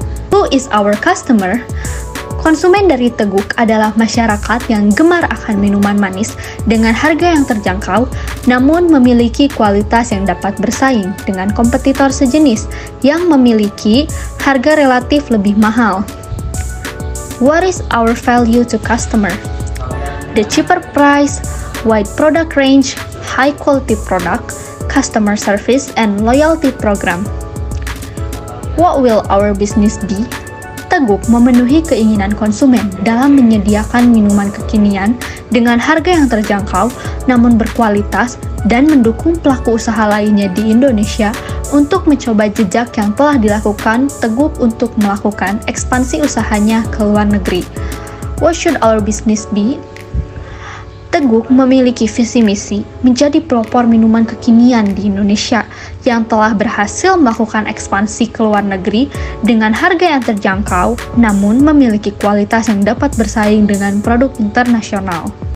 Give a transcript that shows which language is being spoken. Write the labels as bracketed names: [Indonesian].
[English] Who is our customer? [Indonesian] Konsumen dari Teguk adalah masyarakat yang gemar akan minuman manis dengan harga yang terjangkau, namun memiliki kualitas yang dapat bersaing dengan kompetitor sejenis yang memiliki harga relatif lebih mahal. [English] What is our value to customer? The cheaper price, wide product range, high quality product, customer service, and loyalty program. What will our business be? [Indonesian] Teguk memenuhi keinginan konsumen dalam menyediakan minuman kekinian dengan harga yang terjangkau namun berkualitas dan mendukung pelaku usaha lainnya di Indonesia untuk mencoba jejak yang telah dilakukan Teguk untuk melakukan ekspansi usahanya ke luar negeri. [English] What should our business be? [Indonesian] Teguk memiliki visi misi menjadi pelopor minuman kekinian di Indonesia yang telah berhasil melakukan ekspansi ke luar negeri dengan harga yang terjangkau namun memiliki kualitas yang dapat bersaing dengan produk internasional.